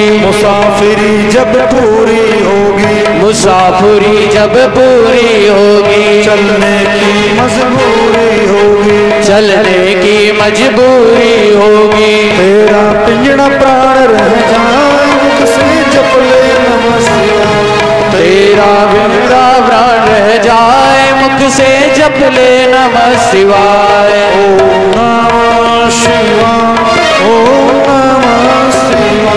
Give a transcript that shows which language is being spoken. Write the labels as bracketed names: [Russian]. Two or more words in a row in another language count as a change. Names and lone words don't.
[Hindi] मुसाफिरी जब पूरी होगी, मुसाफिरी जब पूरी होगी, चलने की मजबूरी होगी, चलने की मजबूरी होगी। तेरा पिंजड़ा प्राण रह जाए मुख से जप ले [Sanskrit] नमः शिवाय, [Hindi] तेरा पिंजड़ा प्राण रह जाए मुख से जप ले [Sanskrit] नमः शिवाय। ओम नमः शिवाय, ओम नमः शिवाय,